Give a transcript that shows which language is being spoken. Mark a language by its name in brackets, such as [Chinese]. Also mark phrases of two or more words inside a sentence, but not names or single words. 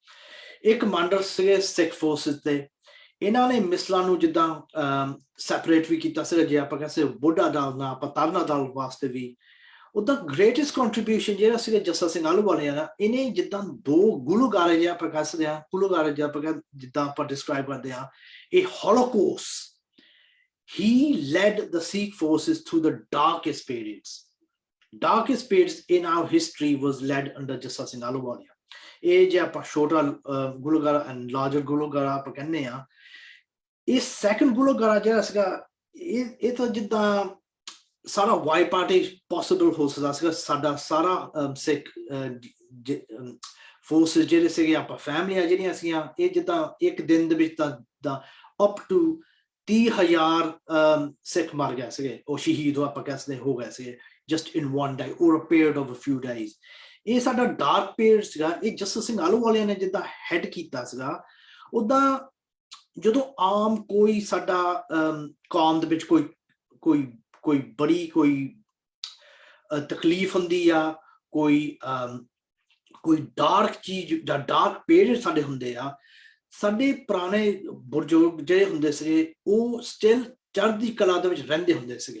[Punjabi] ਇੱਕ ਕਮਾਂਡਰ ਸੀਗੇ [English] Sikh forces [Punjabi] ਦੇ, ਇਹਨਾਂ ਨੇ ਮਿਸਲਾਂ ਨੂੰ ਜਿੱਦਾਂ ਸੈਪਰੇਟ ਵੀ ਕੀਤਾ ਸੀਗਾ, ਜੇ ਆਪਾਂ ਕਹਿ ਸਕਦੇ ਬੁੱਢਾ ਦਲ ਨਾਲ ਆਪਾਂ ਤਰਨਾ ਦਲ ਵਾਸਤੇ ਵੀ। ਉਹਦਾ [English] greatest contribution [Punjabi] ਜਿਹੜਾ ਸੀਗਾ ਜੱਸਾ ਸਿੰਘ ਆਹਲੂਵਾਲੀਆ ਦਾ, ਇਹਨੇ ਜਿੱਦਾਂ 2 ਗੁਲੂਗਾਰੇ ਜੇ ਆਪਾਂ ਕਹਿ ਸਕਦੇ ਹਾਂ, ਗੁਲੂਗਾਰੇ ਜੇ ਆਪਾਂ ਜਿੱਦਾਂ ਆਪਾਂ ਡਿਸਕ੍ਰਾਈਬ ਕਰਦੇ ਹਾਂ, ਇਹ ਹੋਲੋਕੌਸਟ, [English] he led the Sikh forces through the darkest periods in our history was led under Jassa Singh Ahluwalia। [Punjabi] ਇਹ ਜੇ ਆਪਾਂ ਛੋਟਾ ਗੁਲੂਗਾਰਾ [English] and larger [Punjabi] ਗੁਲੂਗਾਰਾ ਆਪਾਂ ਕਹਿੰਦੇ ਆ, ਇਹ ਸੈਕੰਡ ਗੁਲੂਗਾਰਾ ਜਿਹੜਾ ਸੀਗਾ ਇਹ ਤਾਂ ਜਿੱਦਾਂ ਸਾਰਾ [English] wipe out possible [Punjabi] ਹੋ ਸਕਦਾ ਸੀਗਾ। ਸਾਡਾ ਸਾਰਾ [English] Sikh forces [Punjabi] ਜਿਹੜੇ ਸੀਗੇ ਆਪਾਂ ਫੈਮਲੀਆਂ ਜਿਹੜੀਆਂ ਸੀਗੀਆਂ, ਇਹ ਜਿੱਦਾਂ ਇੱਕ ਦਿਨ ਦੇ ਵਿੱਚ ਤਾਂ [English] up to 30,000 [Punjabi] ਸਿੱਖ ਮਰ ਗਏ ਸੀਗੇ, ਉਹ ਸ਼ਹੀਦ ਆਪਾਂ ਕਹਿ ਸਕਦੇ ਹੋ ਗਏ ਸੀਗੇ [English] just in one day or a period of a few days। [Punjabi] ਇਹ ਸਾਡਾ [English] dark period [Punjabi] ਸੀਗਾ, ਇਹ ਜੱਸਾ ਸਿੰਘ ਆਹਲੂਵਾਲੀਆ ਨੇ ਜਿੱਦਾਂ ਹੈਡ ਕੀਤਾ ਸੀਗਾ। ਉਦਾਂ ਜਦੋਂ ਆਮ ਕੋਈ ਸਾਡਾ ਕੌਮ ਦੇ ਵਿੱਚ ਕੋਈ ਬੜੀ ਕੋਈ ਤਕਲੀਫ ਹੁੰਦੀ ਆ, ਕੋਈ ਡਾਰਕ ਚੀਜ਼ ਜਾਂ [English] dark period [Punjabi] ਸਾਡੇ ਹੁੰਦੇ ਆ, ਸਾਡੇ ਪੁਰਾਣੇ ਬਜ਼ੁਰਗ ਜਿਹੜੇ ਹੁੰਦੇ ਸੀਗੇ ਉਹ ਸਟਿਲ ਚੜ੍ਹਦੀ ਕਲਾ ਦੇ ਵਿੱਚ ਰਹਿੰਦੇ ਹੁੰਦੇ ਸੀਗੇ।